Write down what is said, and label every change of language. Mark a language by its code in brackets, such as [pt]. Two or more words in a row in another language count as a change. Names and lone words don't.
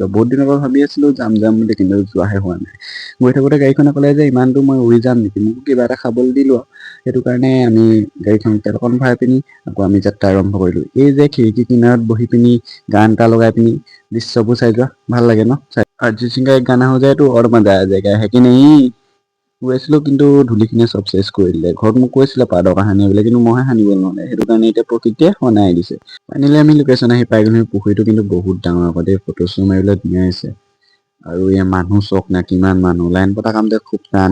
[as] বহুত দিনৰ পৰা ভাবি আছিলোঁ যাম বুলি, কিন্তু যোৱাহে হোৱা নাই। গৈ থাকোঁতে গাড়ীখনে ক'লে যে ইমান দূৰ মই উৰি যাম নেকি, মোক কিবা এটা খাবলৈ দিলোঁ। সেইটো কাৰণে আমি গাড়ীখন তেল অকণ ভৰাই পিনি আকৌ আমি যাত্ৰা আৰম্ভ কৰিলোঁ। এই যে খিৰিকী কিনাৰত বহি পিনি গান এটা লগাই পিনি দৃশ্যবোৰ চাই যোৱা ভাল লাগে ন। [hi] অৰিজিত সিং का एक गाना हो जाए तो और मजा आ जाएगा है कि नहीं। [as] গৈছিলোঁ কিন্তু ধূলিখিনিয়ে চব চেচ কৰি দিলে। ঘৰত মোক কৈছিলে পাউদাৰ অকণ সানিবলৈ, কিন্তু মইহে সানিব নহ'লে। সেইটো কাৰণে এতিয়া প্ৰকৃতিয়ে সনাই দিছে। ফাইনেলি আমি লোকেশ্যন আহি পাই গ'লো। পুখুৰীটো কিন্তু বহুত ডাঙৰ আকৌ দেই, ফটো চটো মাৰিবলৈ ধুনীয়া হৈছে। আৰু ইয়াৰ মানুহ চক না, কিমান মানুহ। লাইন পতা কামতে খুব টান।